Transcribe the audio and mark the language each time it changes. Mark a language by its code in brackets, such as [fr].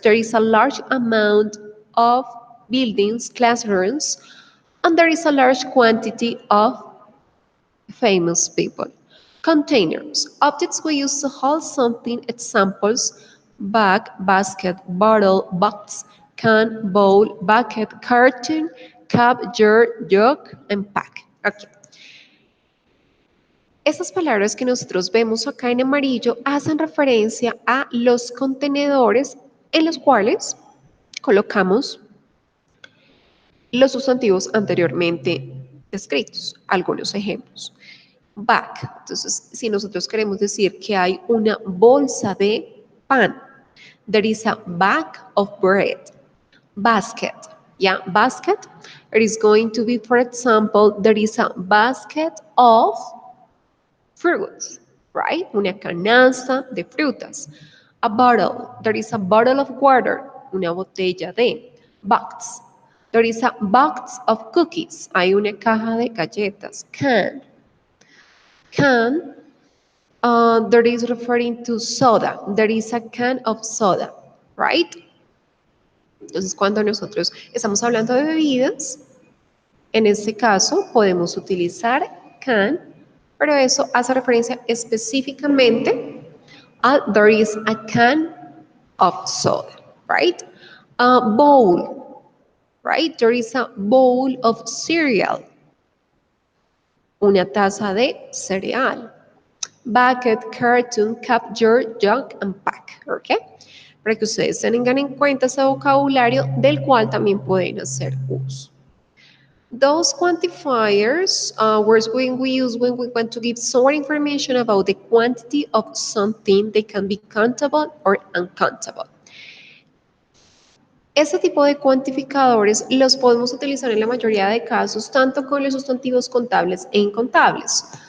[en] There is a large amount of buildings, classrooms, and there is a large quantity of famous people. Containers, objects we use to hold something, examples, bag, basket, bottle, box, can, bowl, bucket, carton, cup, jar, jug, and pack. Okay. [es] Estas palabras que nosotros vemos acá en amarillo hacen referencia a los contenedores en los cuales colocamos los sustantivos anteriormente descritos. Algunos ejemplos. Bag. Entonces, si nosotros queremos decir que hay una bolsa de pan, [en] there is a bag of bread. [es] Basket. [en] Yeah, basket. It is going to be, for example, there is a basket of fruits, right? [es] Una canasta de frutas. A bottle. [en] There is a bottle of water. [es] Una botella de. [en] Box. There is a box of cookies. [es] Hay una caja de galletas. [en] Can. Can, there is referring to soda. There is a can of soda, right? [es] Entonces, cuando nosotros estamos hablando de bebidas, en este caso podemos utilizar can, pero eso hace referencia específicamente a [en] there is a can of soda, right? [es] Bowl. [en] right? There is a bowl of cereal, [es] una taza de cereal. [en] Bucket, cartoon, cup, jar, jug, and pack, ¿ok? [es] Para que ustedes tengan en cuenta ese vocabulario del cual también pueden hacer uso. [en] Those quantifiers words when we use when we want to give some information about the quantity of something, they can be countable or uncountable. [es] Este tipo de cuantificadores los podemos utilizar en la mayoría de casos, tanto con los sustantivos contables e incontables.